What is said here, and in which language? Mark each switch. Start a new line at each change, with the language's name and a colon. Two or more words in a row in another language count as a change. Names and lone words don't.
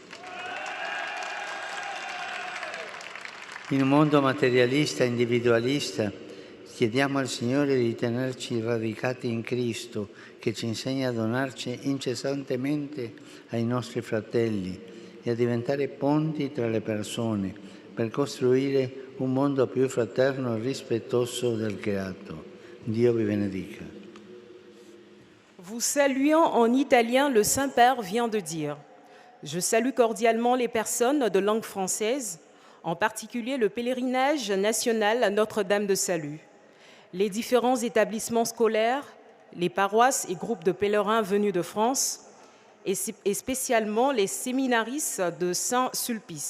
Italian: In un mondo materialista e individualista, chiediamo al Signore di tenerci radicati in Cristo, che ci insegna a donarci incessantemente ai nostri fratelli e a diventare ponti tra le persone per costruire un mondo più fraterno e rispettoso del creato. Dio vi benedica.
French: Vous saluant en italien, le Saint-Père vient de dire « Je salue cordialement les personnes de langue française, en particulier le pèlerinage national à Notre-Dame de Salut, les différents établissements scolaires, les paroisses et groupes de pèlerins venus de France, et spécialement les séminaristes de Saint-Sulpice.